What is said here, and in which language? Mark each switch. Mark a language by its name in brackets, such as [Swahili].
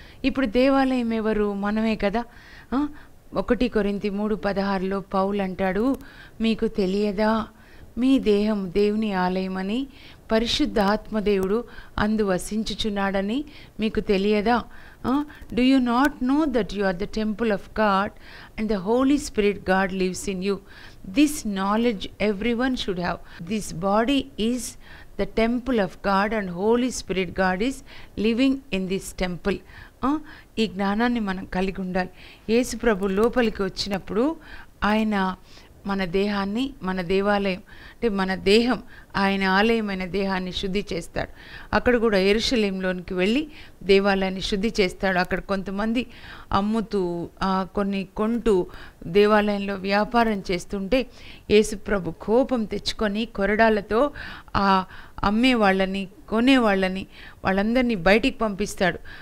[Telugu] ఇప్పుడు దేవాలయం ఎవరు? మనమే కదా. 1 కొరింథీ 3:16 పౌలు అంటాడు, మీకు తెలియదా మీ దేహం దేవుని ఆలయమని, పరిశుద్ధ ఆత్మదేవుడు అందు వసించుచున్నాడని మీకు తెలియదా? [English] Do you not know that you are the temple of God and the Holy Spirit God lives in you? This knowledge everyone should have. This body is the temple of God and Holy Spirit God is living in this temple. [Telugu] ఈ జ్ఞానాన్ని మనం కలిగి ఉండాలి. యేసు ప్రభు లోపలికి వచ్చినప్పుడు ఆయన మన దేహాన్ని, మన దేవాలయం అంటే మన దేహం, ఆయన ఆలయమైన దేహాన్ని శుద్ధి చేస్తాడు. అక్కడ కూడా యెరూషలేంలోనికి వెళ్ళి దేవాలయాన్ని శుద్ధి చేస్తాడు. అక్కడ కొంతమంది అమ్ముతూ కొన్ని కొంటూ దేవాలయంలో వ్యాపారం చేస్తుంటే యేసు ప్రభు కోపం తెచ్చుకొని కొరడాలతో ఆ అమ్మే వాళ్ళని, కొనేవాళ్ళని, వాళ్ళందరినీ బయటికి పంపిస్తాడు.